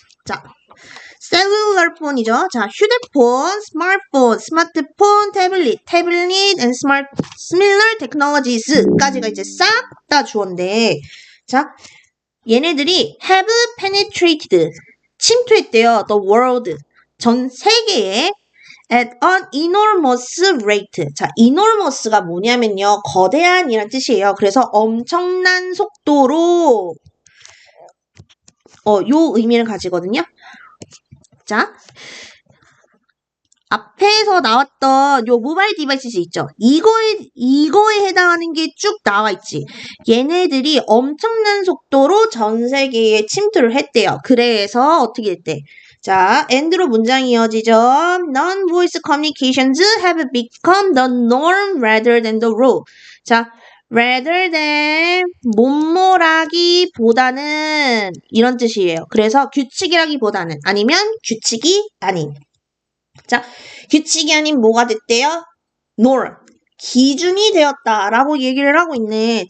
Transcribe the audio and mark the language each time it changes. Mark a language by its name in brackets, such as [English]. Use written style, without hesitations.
[Korean] 자, 셀룰러 폰이죠. 자, 휴대폰, 스마트폰, 스마트폰, 태블릿 [English] and similar technologies [Korean] 까지가 이제 싹 다 주어인데, 자, 얘네들이 [English] have penetrated [Korean] 침투했대요. [English] The world [Korean] 전 세계에 [English] at an enormous rate. [Korean] 자, enormous가 뭐냐면요. 거대한이란 뜻이에요. 그래서 엄청난 속도로 요 의미를 가지거든요. 자, 앞에서 나왔던 요 모바일 디바이스 있죠. 이거에 해당하는 게 쭉 나와 있지. 얘네들이 엄청난 속도로 전 세계에 침투를 했대요. 그래서 어떻게 됐대? 자, and로 문장이 이어지죠. [English] Non-voice communications have become the norm rather than the rule. [Korean] 자, rather than 뭐뭐라기보다는 이런 뜻이에요. 그래서 규칙이라기보다는 아니면 규칙이 아닌. 자, 규칙이 아닌 뭐가 됐대요? norm, 기준이 되었다라고 얘기를 하고 있네.